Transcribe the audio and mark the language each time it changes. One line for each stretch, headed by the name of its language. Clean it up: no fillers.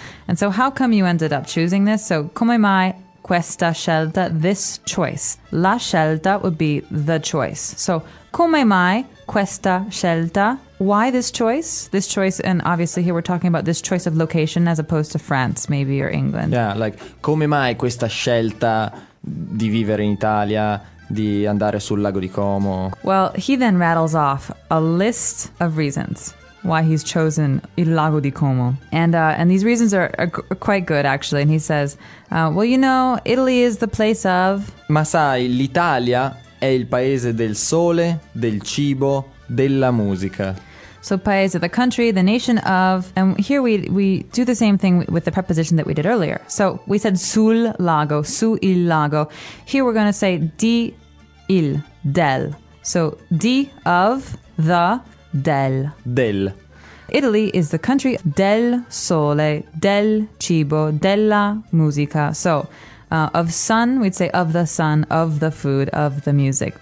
English: And so how come you ended up choosing this?
Italian: So come mai questa scelta,
English: this choice.
Italian: La scelta
English: would be the choice. So
Italian: come mai questa scelta,
English: why this choice? This choice, and obviously here we're talking about this choice of location as opposed to France maybe or England. Yeah, like
Italian: come mai questa scelta di vivere in Italia, di andare sul lago di Como.
English: Well, he then rattles off a list of reasons why he's chosen il lago di Como. And these reasons are quite good, actually. And he says, well, you know, Italy is the place of...
Italian: Ma sai, l'Italia è il paese del sole, del cibo, della musica.
English: So paese, the country, the nation of... And here we do the same thing with the preposition that we did earlier. So we said
Italian: sul lago, su il lago.
English: Here we're going to say
Italian: di il, del.
English: So di of the... Del. Italy is the country
Italian: del sole, del cibo, della musica.
English: So, of sun, we'd say of the sun, of the food, of the music.